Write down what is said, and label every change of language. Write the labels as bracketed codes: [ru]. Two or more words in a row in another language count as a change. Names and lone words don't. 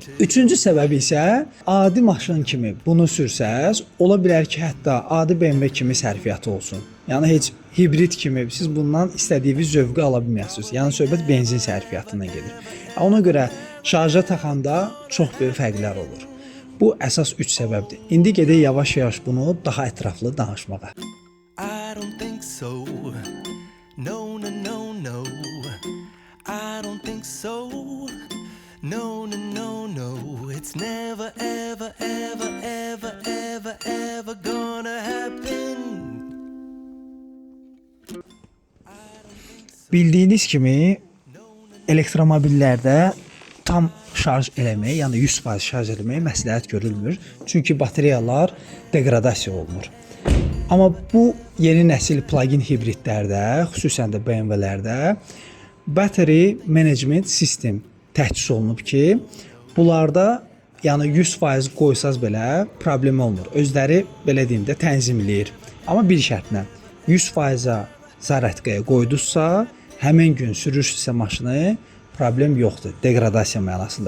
[az] Üçüncü səbəbi isə adi maşın kimi bunu sürsəz, ola bilər ki, hətta adi BMW kimi sərfiyyatı olsun. Yəni heç hibrid kimi siz bundan istədiyiniz zövqü ala bilmərsiniz. Yəni söhbət benzin sərfiyyatından gedir. Ona görə şarja taxanda çox böyük fərqlər olur. Bu əsas 3 səbəbdir. İndi gedək yavaş-yavaş bunu daha ətraflı danışmağa. [en] I don't think so. No, no, no, no. I don't think so. No, no, no, no. It's never, ever, ever, ever, ever, ever gonna happen. [az] Bildiyiniz kimi elektromobillərdə tam şarj eləmək, yəni 100% şarj eləmək məsləhət görülmür. Çünki batareyalar degradasiya olunur. Amma bu yeni nəsil plug-in hibridlərdə, xüsusən də BMW-lərdə [en] battery management system [az] təchiz olunub ki, bunlarda yəni 100% qoysaz belə problem olmur. Özləri belə deyim də tənzimləyir. Amma bir şərtlə 100%-a zarətqaya qoyduzsa, həmin gün sürürsünüzsə maşını problem yoxdur, degradasiya mənasında.